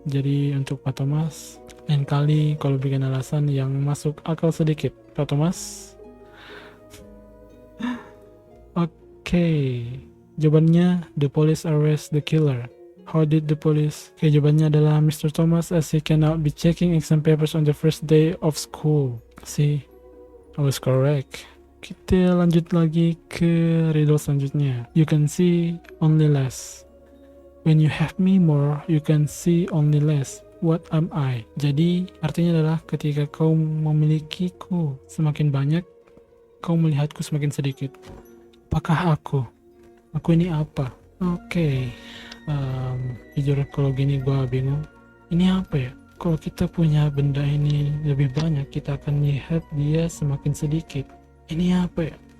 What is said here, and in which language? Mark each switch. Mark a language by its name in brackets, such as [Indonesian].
[Indonesian] Jadi untuk Pak Thomas, lain kali kalau bikin alasan yang masuk akal sedikit. Pak Thomas? Oke, jawabannya [English] the police arrest the killer. How did the police? [Indonesian] Oke, jawabannya adalah Mr. [English] Thomas as he cannot be checking exam papers on the first day of school. See, I was correct. [Indonesian] Kita lanjut lagi ke riddle selanjutnya. [English] You can see only less. When you have me more, you can see only less. What am I? [Indonesian] Jadi artinya adalah ketika kau memilikiku semakin banyak, kau melihatku semakin sedikit. Apakah aku? Aku ini apa? Oke. Jujur kalau gini gue bingung, ini apa ya? Kalau kita punya benda ini lebih banyak, kita akan lihat dia semakin sedikit. Ini apa ya?